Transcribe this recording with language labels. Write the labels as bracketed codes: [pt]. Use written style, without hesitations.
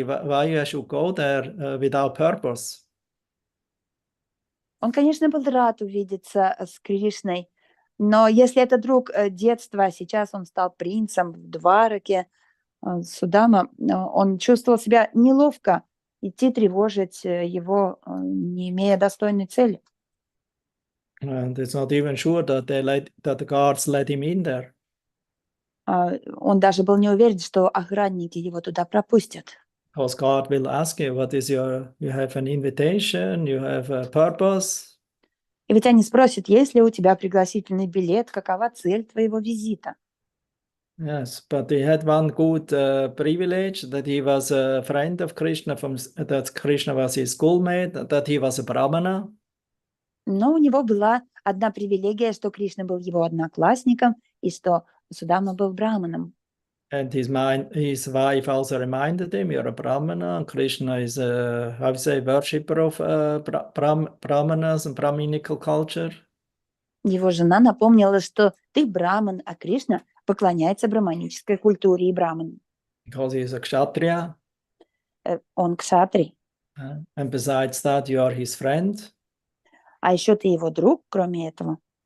[en] Why you should go there without purpose? [ru] Он, конечно, был рад увидеться с Кришной, но если это друг детства, сейчас он стал принцем в Двараке, Судама, он чувствовал себя неловко идти тревожить его, не имея достойной цели. [en] And it's not even sure that the guards let him in there. [ru] Он даже был не уверен, что охранники его туда пропустят. [en] Because God will ask you, what is you have an invitation, you have a purpose. [ru] И ведь они спросят, есть ли у тебя пригласительный билет, какова цель твоего визита? [en] Yes, but he had one good privilege, that he was a friend of Krishna, that Krishna was his schoolmate, that he was a brahmana. [ru] Но у него была одна привилегия, что Кришна был его одноклассником и что Судама был браманом. [en] And his wife also reminded him, you're a brahmana, and Krishna is a, how you say, worshipper of brahmanas and brahminical culture. [ru] Его жена напомнила, что ты браман, а Кришна поклоняется браманической культуре и браманам. [en] Because he is a kshatriya. [ru] Он кшатрий. [en] And besides that, you are his friend. [ru] А еще ты его друг, кроме этого.